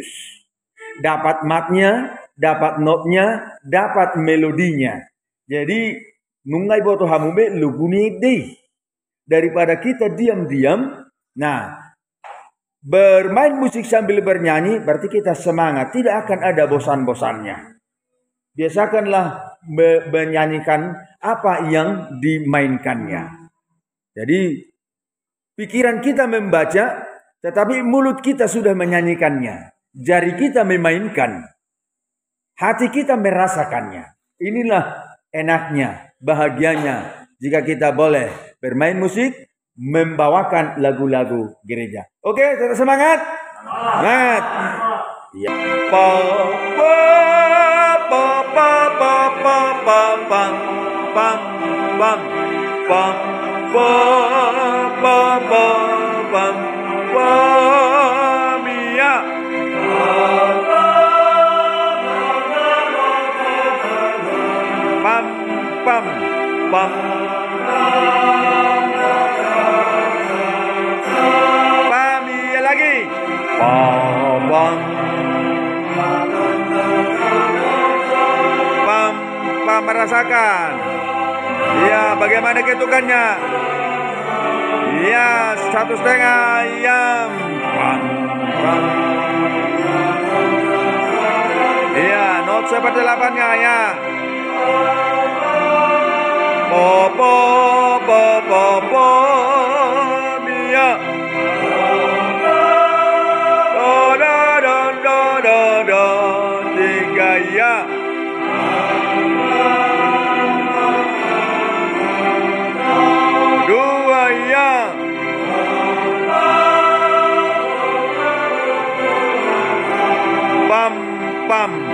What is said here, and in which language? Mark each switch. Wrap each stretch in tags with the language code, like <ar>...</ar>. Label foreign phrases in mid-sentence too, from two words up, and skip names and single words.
<id>Dapat matnya, dapat notnya, dapat melodinya. Jadi nungai boto hamube luguni deh. Daripada kita diam-diam. Nah, bermain musik sambil bernyanyi berarti kita semangat, tidak akan ada bosan-bosannya. Biasakanlah menyanyikan apa yang dimainkannya. Jadi pikiran kita membaca, tetapi mulut kita sudah menyanyikannya. Jari kita memainkan. hati kita merasakannya. Inilah enaknya, bahagianya jika kita boleh bermain musik, membawakan lagu-lagu gereja. Oke, tetap semangat. Semangat. Ya. Pa pa pa pa pa pa pa pam pam pam pam pa pa pa pam pam ya. Pam pam pam pam ya lagi. Pam pam pam pam merasakan. Ya, bagaimana ketukannya? Ya, 1,5 jam. Pam pam. Ya, not seperti 8-nya ya. Po po po po po ya. Do do do do do do 3 ya. Dua ya. Pam pam.</id>